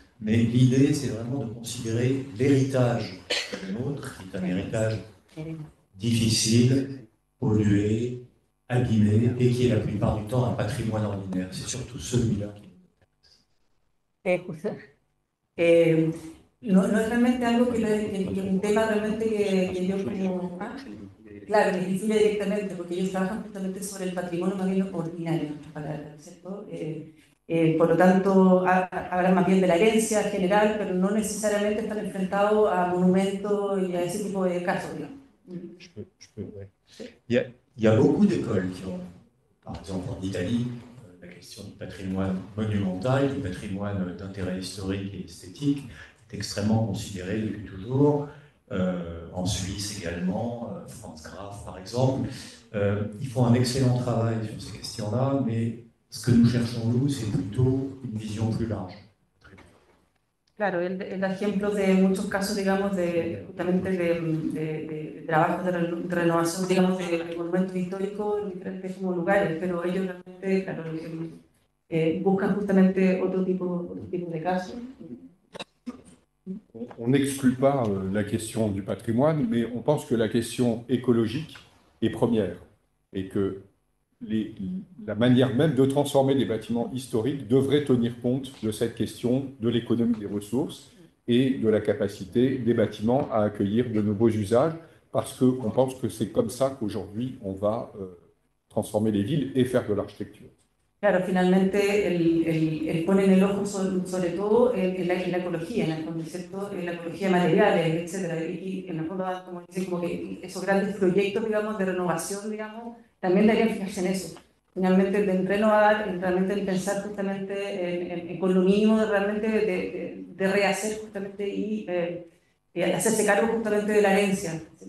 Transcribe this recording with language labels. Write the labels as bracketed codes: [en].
[fr] Mais l'idée, c'est vraiment de considérer l'héritage du nôtre, qui est un héritage difficile, pollué, abîmé, et qui est la plupart du temps un patrimoine ordinaire. C'est surtout celui-là qui nous intéresse. [es] No es realmente algo un tema realmente que yo como... Claro, les influye directamente, porque ellos trabajan justamente sobre el patrimonio más bien ordinario, en otras palabras, ¿cierto? Por lo tanto, hablan más bien de la herencia general, pero no necesariamente están enfrentados a monumentos y a ese tipo de casos, digamos. [fr] Ouais. Il y a beaucoup d'écoles qui ont, par exemple en Italie, la question du patrimoine monumental, du patrimoine d'intérêt historique et esthétique, est extrêmement considéré depuis toujours. En Suisse également, Franz Graf par exemple. Ils font un excellent travail sur ces questions-là, mais ce que nous cherchons nous, c'est plutôt une vision plus large. [es] Claro, él da ejemplos de muchos casos, digamos, justamente de trabajos de renovación, digamos, de monumentos históricos en diferentes como lugares, pero ellos realmente, claro, buscan justamente otro tipo de casos. [fr] On n'exclut pas la question du patrimoine, mais on pense que la question écologique est première et que la manière même de transformer des bâtiments historiques devrait tenir compte de cette question de l'économie des ressources et de la capacité des bâtiments à accueillir de nouveaux usages, parce qu'on pense que c'est comme ça qu'aujourd'hui on va transformer les villes et faire de l'architecture. [es] Claro, finalmente él pone en el ojo sobre todo en la ecología, en el concepto, en la ecología de materiales, etcétera. Y en el fondo, como dicen, como que esos grandes proyectos, digamos, de renovación, digamos, también deberían fijarse en eso. Finalmente, en renovar, realmente en pensar justamente con lo mínimo realmente de rehacer justamente y hacerse cargo justamente de la herencia.